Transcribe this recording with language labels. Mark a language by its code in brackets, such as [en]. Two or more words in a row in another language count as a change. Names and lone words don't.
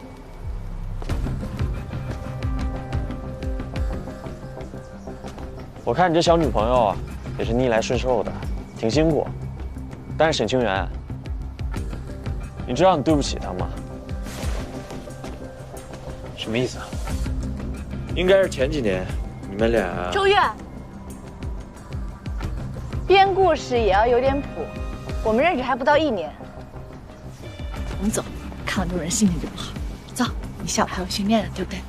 [zh] 我看你這小女朋友啊，也是逆來順受的，挺辛苦。但是沈清源，你知道你對不起她嗎？什麼意思啊？應該是前幾年你們倆。周越，編故事也要有點譜。我們認識還不到1年。我們走，看到這種人心情就不好。走，你下午還有訓練呢，對不對？